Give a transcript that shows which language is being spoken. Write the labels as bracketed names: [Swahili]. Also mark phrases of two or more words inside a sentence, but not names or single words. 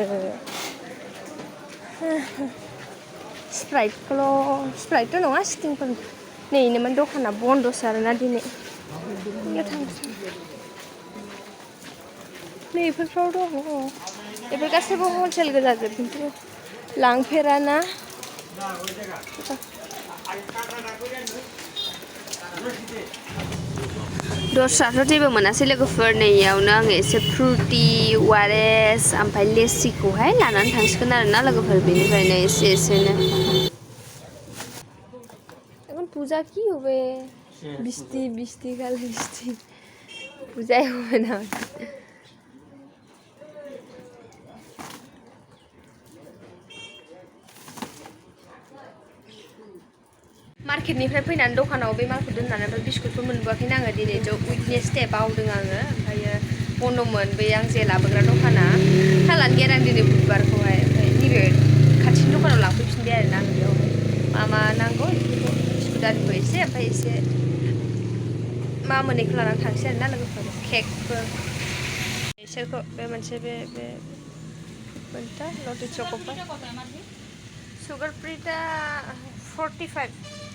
[Bodo] स्प्राइटथ' नङा स्टिंफोर नैनोमोन दखाना बन्दसो आरोना दिनै नैफोरफ्राव दङ बेफोर गासैबो हलसेल गोजाजोब खिन्थु लांफेराना दस्राथ' जेबो मोनासै लोगोफोर नैयावनो आङो एसे फ्रुटि वारेस ओमफ्राय लेसिखौहाय लानानै थांसिगोन आरोना लोगोफोर बेनिफ्रायनो एसे एसेनो [Bangla] এখন পূজা কি হবে বৃষ্টি বৃষ্টিকাল বৃষ্টি পূজাই হবে না [Bodo] मार्केटनिफ्राय फैनानै दखानाव बे मालखौ दोननानै ओमफ्राय बिस्कुटफोर मोनबोआखैनो आङो दिनै उइकनेस दे बावदों आङो ओमफ्रायो बन्द'मोन बै आं जे लाबोग्रा दखाना थालानो गैया आं दिनै बुधबारखौहाय ओमफ्राय नैबे खाथिनि दखानाव लांफैफिनबाय आरोना आं बेयावहाय मा मा नांगौ बेफोरखौ बिस्कुट आरिखौ एसे ओमफ्राय एसे मा मोनैखौ लानानै थांसै आरोना लोगोफोर केकफोर बिसोरखौ बे मोनसे बे मोनथा लटि चक'फोर सुगार फ्रिटा 45